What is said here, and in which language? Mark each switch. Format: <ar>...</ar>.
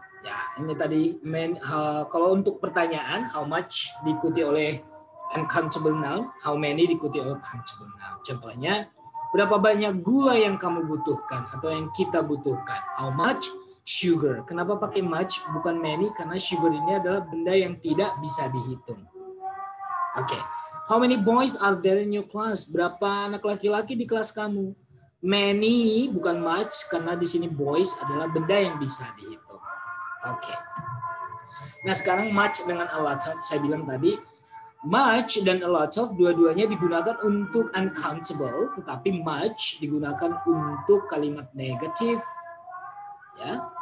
<id>Ya, ini tadi kalau untuk pertanyaan how much diikuti oleh uncountable noun, how many diikuti oleh countable noun. Contohnya, berapa banyak gula yang kamu butuhkan atau yang kita butuhkan?</id> <en>How much sugar?</en> <id>Kenapa pakai much bukan many? Karena sugar ini adalah benda yang tidak bisa dihitung.</id> <en>Oke, how many boys are there in your class?</en> <id>Berapa anak laki-laki di kelas kamu? Many bukan much karena di sini boys adalah benda yang bisa dihitung. Oke. Nah, sekarang much dengan a lot of, saya bilang tadi much dan a lot of dua-duanya digunakan untuk uncountable, tetapi much digunakan untuk kalimat negatif. Ya.</id>